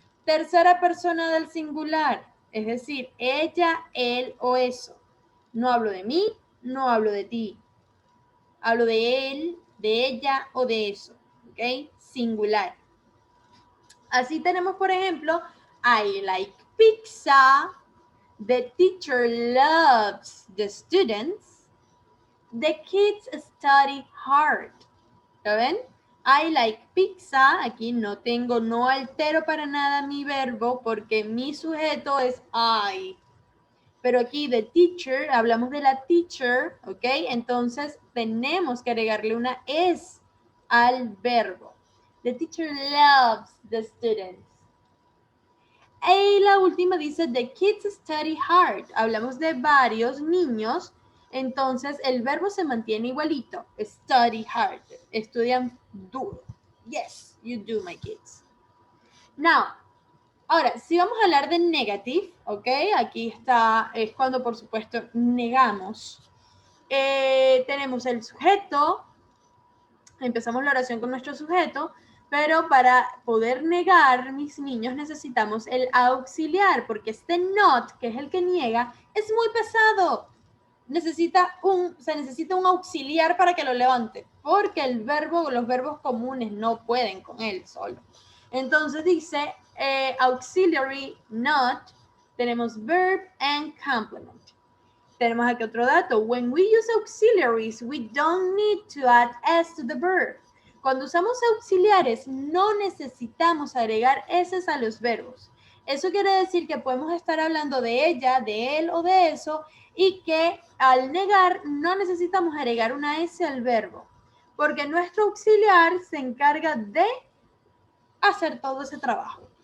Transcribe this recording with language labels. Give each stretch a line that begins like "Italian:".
Spanish: Tercera persona del singular, es decir, ella, él o eso. No hablo de mí, no hablo de ti. Hablo de él, de ella o de eso, ¿ok? Singular. Así tenemos, por ejemplo,
English: I like pizza. The teacher loves the students. The kids study hard.
Spanish: ¿Lo ven?
English: I like pizza.
Spanish: Aquí no altero para nada mi verbo porque mi sujeto es I. Pero aquí the teacher, hablamos de la teacher, ¿ok? Entonces tenemos que agregarle una S al verbo.
English: The teacher loves the students.
Spanish: Y la última dice,
English: the kids study hard.
Spanish: Hablamos de varios niños, entonces el verbo se mantiene igualito.
English: Study hard.
Spanish: Estudian duro.
English: Yes, you do, my kids.
Spanish: Now, ahora, si vamos a hablar de negative, ¿ok? Aquí está, es cuando, por supuesto, negamos. Tenemos el sujeto. Empezamos la oración con nuestro sujeto. Pero para poder negar, mis niños, necesitamos el auxiliar, porque este not, que es el que niega, es muy pesado. Se necesita un auxiliar para que lo levante, porque los verbos comunes no pueden con él solo. Entonces dice auxiliary not, tenemos verb and complement. Tenemos aquí otro dato.
English: When we use auxiliaries, we don't need to add s to the verb.
Spanish: Cuando usamos auxiliares, no necesitamos agregar s a los verbos. Eso quiere decir que podemos estar hablando de ella, de él o de eso, y que al negar no necesitamos agregar una s al verbo, porque nuestro auxiliar se encarga de hacer todo ese trabajo.